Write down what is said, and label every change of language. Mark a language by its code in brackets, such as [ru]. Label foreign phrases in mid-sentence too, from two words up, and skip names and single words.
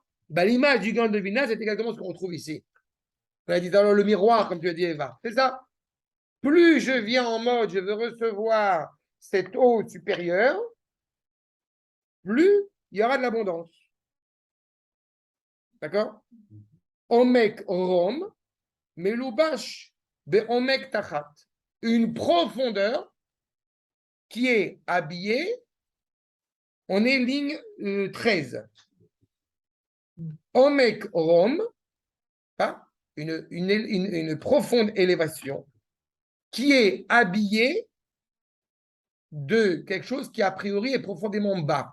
[fr] Ben, l'image du Gaon de Vilna, c'est exactement ce qu'on retrouve ici. On a dit alors le miroir, comme tu as dit, Eva. C'est ça. Plus je viens en mode, je veux recevoir cette eau supérieure, plus il y aura de l'abondance. D'accord? [he] עומק רום, מלובש, בעומק תחת. [fr] Une profondeur qui est habillée, on est ligne 13. [he] עומק רום, [fr] hein, une profonde élévation qui est habillée de quelque chose qui a priori est profondément bas.